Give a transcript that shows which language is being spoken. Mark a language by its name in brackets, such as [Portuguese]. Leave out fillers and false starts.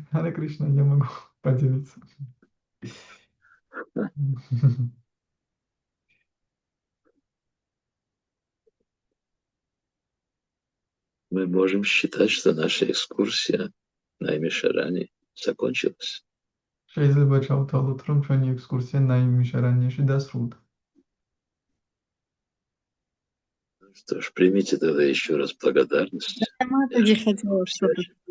[Russian] ჰარე კრიშნა, я могу поделиться. Мы можем считать, что наша экскурсия на Имишаране закончилась. [Georgian] შეიძლება ჩავთვალოთ, რომ ჩვენი ექსკურსია ნაიმიშარანიაში დასრულდა. [Russian] Что ж, примите тогда еще раз благодарность. Да, Матаджи хотела что-то.